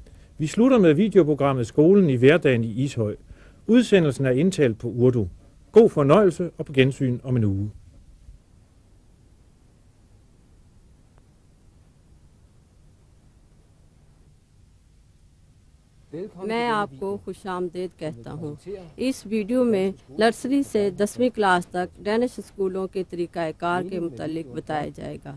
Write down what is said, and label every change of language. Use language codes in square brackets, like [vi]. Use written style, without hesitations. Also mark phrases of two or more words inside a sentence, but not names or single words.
[da] Vi slutter med videoprogrammet Skolen i hverdagen i Ishøj. Udsendelsen er indtalt på Urdu. God fornøjelse og på gensyn om en uge. [ur] میں آپ کو خوش آمدید کہتا ہوں۔ اس ویڈیو میں نرسری سے 10ویں کلاس تک ڈینش اسکولوں کے طریقہ کار کے متعلق بتایا جائے گا۔